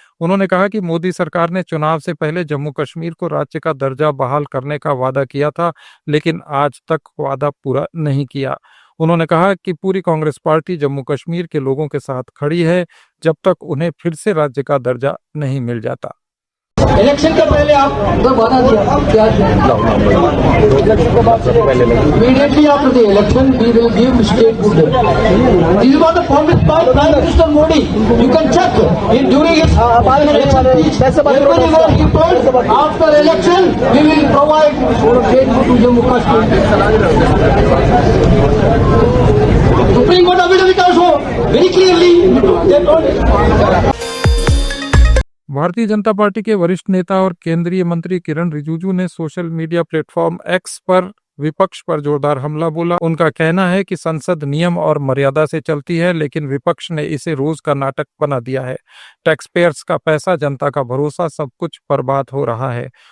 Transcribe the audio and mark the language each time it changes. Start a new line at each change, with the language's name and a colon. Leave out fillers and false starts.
Hindi: उन्होंने कहा कि मोदी सरकार ने चुनाव से पहले जम्मू कश्मीर को राज्य का दर्जा बहाल करने का वादा किया था, लेकिन आज तक वादा पूरा नहीं किया। उन्होंने कहा कि पूरी कांग्रेस पार्टी जम्मू कश्मीर के लोगों के साथ खड़ी है जब तक उन्हें फिर से राज्य का दर्जा नहीं मिल जाता। इलेक्शन के पहले आप तो वादा दिया क्या
English: immediately after the election we will give state food. This is what the promise by Prime Minister Modi. You can check during his election speech. Everywhere he told after election we will provide state food to Jammu Kashmir. Supreme Court affidavit also very clearly they told.
Hindi: Bharatiya Janata party के वरिष्ठ नेता और केंद्रीय मंत्री किरण रिजिजू ने social media platform x पर विपक्ष पर जोरदार हमला बोला। उनका कहना है कि संसद नियम और मर्यादा से चलती है, लेकिन विपक्ष ने इसे रोज का नाटक बना दिया है। टैक्स पेयर्स का पैसा, जनता का भरोसा, सब कुछ बर्बाद हो रहा है।